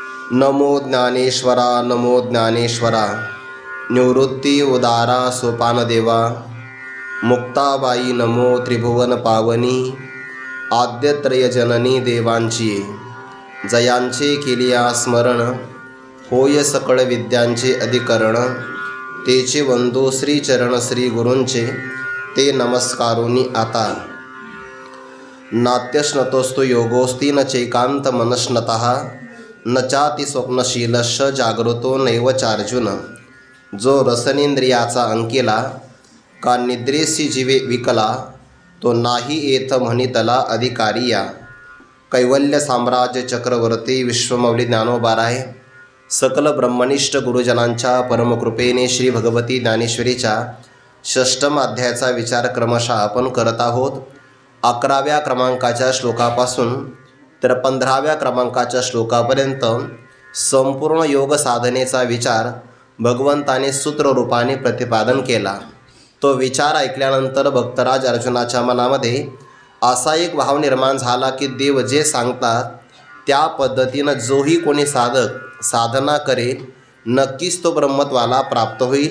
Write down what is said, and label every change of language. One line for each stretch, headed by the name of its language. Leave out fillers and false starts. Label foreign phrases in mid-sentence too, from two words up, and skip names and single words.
Marathi: नमो ज्ञानेश्वरा नमो ज्ञानेश्वरा। निवृत्ती उदारा सोपानदेवा। मुक्ताबाई नमो त्रिभुवन पावनी। आद्यत्रय जननी देवांची जयांचे केलिया स्मरण। होय सकळ विद्यांचे अधिकरण। तेचे वंदो श्रीचरण श्री गुरूंचे ते नमस्कारोनी आता।
Sanskrit: नात्यश्नतोस्तु योगोस्ति न चैकांत मनस्नतः न चाति स्वप्नशीलश जागृतो नैव चार्जुन।
Marathi: जो रसनेंद्रियाचा अंकिला का निद्रेसी जीवे विकला तो नाही येथ म्हणितला अधिकारी या। कैवल्य साम्राज्य चक्रवर्ती विश्वमौली ज्ञानोबाराय सकल ब्रह्मनिष्ठ गुरुजनांच्या परमकृपेने श्री भगवती ज्ञानेश्वरीच्या षष्टम अध्यायाचा विचार क्रमशः आपण करत आहोत। 11व्या क्रमांकाच्या श्लोकापासून तर 15व्या क्रमांकाच्या श्लोकापर्यंत संपूर्ण योग साधनेचा विचार भगवंताने सूत्ररूपाने प्रतिपादन केला। तो विचार ऐकल्यानंतर भक्तराज अर्जुनाच्या मनामध्ये असा एक भाव निर्माण झाला की देव जे सांगतात त्या पद्धतीनं जोही कोणी साधक साधना करेल नक्कीच तो ब्रह्मत्वाला प्राप्त होईल।